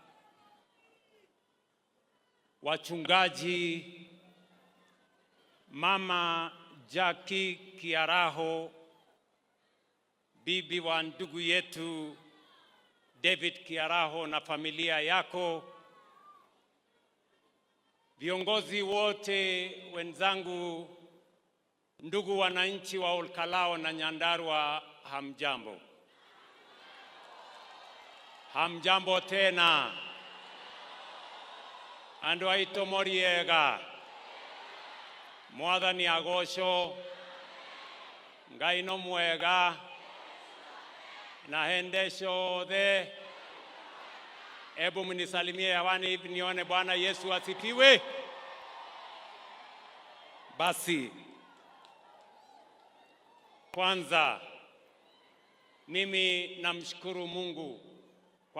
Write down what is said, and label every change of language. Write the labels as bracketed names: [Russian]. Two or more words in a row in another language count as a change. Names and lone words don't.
[Swahili] wachungaji, Mama Jackie Kiaraho, bibi wa ndugu yetu David Kiaraho na familia yako, viongozi wote wenzangu, ndugu wananchi wa Olkalao na Nyandarua, hamjambo. Hamjambo tena. [Kikuyu] Andu aito moriega. Mwathani agocwo. Ngai no mwega. Na hende ciothe. [Swahili] Ebu mnisalimie hewani hivi nione Bwana Yesu asifiwe. Basi, kwanza mimi namshukuru Mungu kwa